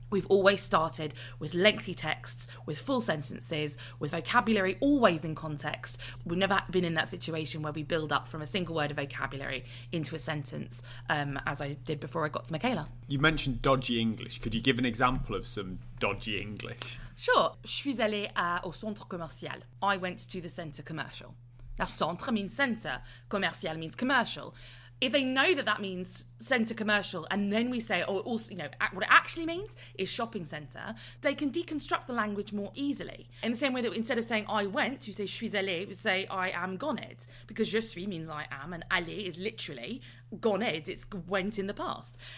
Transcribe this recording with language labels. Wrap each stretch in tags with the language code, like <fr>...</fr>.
<en>We've always started with lengthy texts, with full sentences, with vocabulary always in context. We've never been in that situation where we build up from a single word of vocabulary into a sentence, as I did before I got to Michaela. You mentioned dodgy English. Could you give an example of some dodgy English? Sure.</en> <fr>Je suis allée au centre commercial.</fr> <en>I went to the centre commercial. Now, centre means centre, commercial means commercial. If they know that that means centre commercial, and then we say, oh, also, what it actually means is shopping centre, they can deconstruct the language more easily. In the same way that instead of saying I went, you say</en> <fr>je suis allée,</fr> <en>we say I am gone, because</en> <fr>je suis</fr> <en>means I am, and aller is literally gone, it's went in the past.</en>